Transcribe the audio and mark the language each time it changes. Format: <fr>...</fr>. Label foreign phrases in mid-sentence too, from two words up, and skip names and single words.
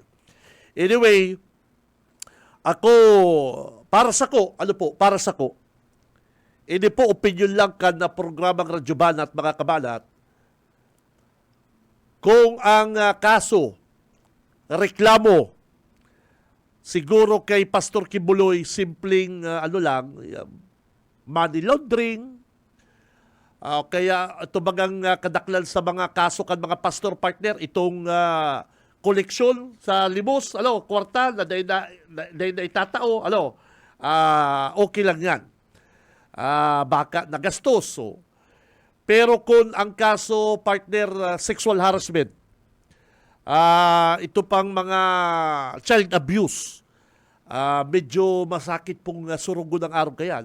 <bik>Anyway, para sa ko, hindi po opinion lang kan na programang Radyo Banat, mga kabanat, kung ang kaso, reklamo, siguro kay Pastor Kibuloy, simpleng</bik> <en>money laundering,</en> <bik>kaya ito bagang kadaklan sa mga kaso kan mga pastor partner, itong koleksyon sa limos, kwarta na itatao,</bik> <tl>okay lang yan. Baka nagastos.</tl> <bik>Pero kung ang kaso partner</bik> <en>sexual harassment,</en> <bik>ito pang mga</bik> <en>child abuse,</en> <bik>medyo masakit pong surugo ng araw kayan.</bik>